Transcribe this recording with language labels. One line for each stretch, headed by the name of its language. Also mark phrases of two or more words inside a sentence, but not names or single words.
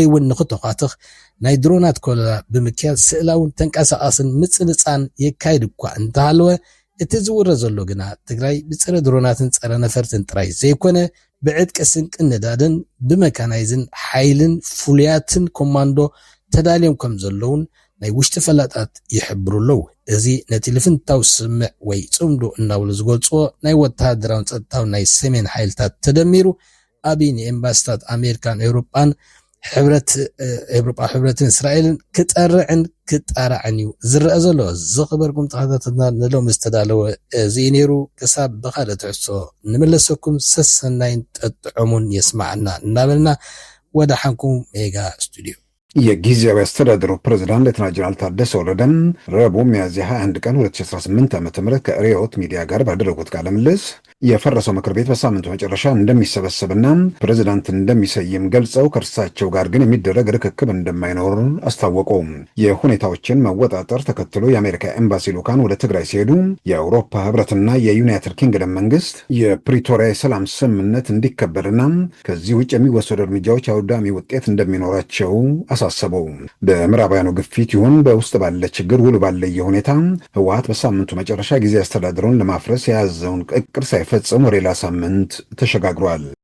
Tigrinya: እውን ንኽተኻትኽ ናይ ድሮናት ኮለላ ብምክያድ ስእላውን ተንቀሳቓስን ምፅንፃን የካይድ እኳ እንተሃለወ እቲ ዝውረ ዘሎ ግና ትግራይ ብፀረ ድሮናትን ፀረ ነፈርትን ጥራይ ዘይኮነ ብዕጥቂ ስንቅን ነዳድን ብመካናይዝን ሓይልን ፍሉያትን ኮማንዶ ተዳልዮም ከም ዘለውን ናይ ውሽጢ ፈላጣት ይሕብሩለው እዚ ነቲ ልፍንታው ስምዕ ወይ ጽምዶ እናብሉ ዝገልጽዎ ናይ ወተሃደራውን ጸጥታውን ናይ ሰሜን ሓይልታት ተደሚሩ ኣብይ ንኤምባሲታት ኣሜሪካን ኤውሮጳን ሕብረትን እስራኤልን ክጠርዕን ክጣራዕን እዩ ዝረአ ዘሎ ዝኽበርኩም ተኸታተልና ንሎም ዝተዳለወ እዚ ነይሩ ክሳብ ብኻልእ ትሕዝቶ ንመለሰኩም ሰሰናይን ጠጥዖሙን የስማዓና እናበልና ወደ ሓንኩም ሜጋ ስቱዲዮ
Amharic: የጊዜያዊ አስተዳደሩ ፕሬዝዳንት ሌተናንት ጀነራል ታደሰ ወረደን ረቡዕ ሚያዝያ 21 ቀን 2018 ዓ.ም ከሪዮት ሚዲያ ጋር ባደረጉት ቃለ ምልልስ የፈረሰው ምክር ቤት በሳምንቱ መጨረሻ እንደሚሰበሰብና ፕሬዝዳንት እንደሚሰይም ገልጸው ከእርሳቸው ጋር ግን የሚደረግ ርክክብ እንደማይኖር አስታወቁ። የሁኔታዎችን መወጣጠር ተከትሎ የአሜሪካ ኤምባሲ ልዑካን ወደ ትግራይ ሲሄዱ የአውሮፓ ህብረትና የዩናይትድ ኪንግደም መንግስት የፕሪቶሪያ የሰላም ስምምነት እንዲከበርና ከዚህ ውጭ የሚወሰዱ እርምጃዎች አውዳሚ ውጤት እንደሚኖራቸው አሳሰበው። በምዕራባውያኑ ግፊት ይሁን በውስጥ ባለ ችግር ውሉ ባለየ ሁኔታ ህወሓት በሳምንቱ መጨረሻ ጊዜ አስተዳደሩን ለማፍረስ የያዘውን እቅድ ሳይፈጽም ወደ ሌላ ሳምንት ተሸጋግሯል።